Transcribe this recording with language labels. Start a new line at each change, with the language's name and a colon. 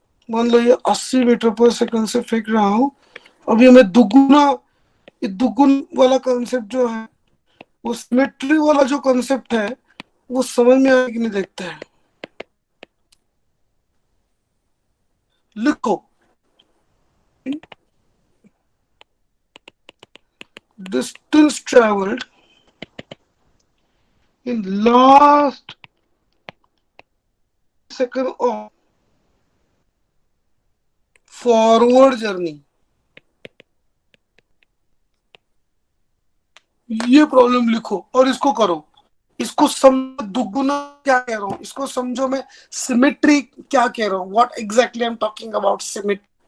Hindi: मान लो ये 80 मीटर पर सेकंड से फेंक रहा हूँ। अब ये मैं दुगुना, ये दुगुन वाला कंसेप्ट जो है, वो सिमेट्री वाला जो कंसेप्ट है वो समझ में आए कि नहीं देखते हैं। लिखो
English: distance traveled in last second of forward journey।
Hindi: ये प्रॉब्लम लिखो और इसको करो, इसको समझो दुगुना क्या कह रहा हूं, इसको समझो मैं सिमेट्री क्या कह रहा हूं,
English: What exactly I am talking about cemetery.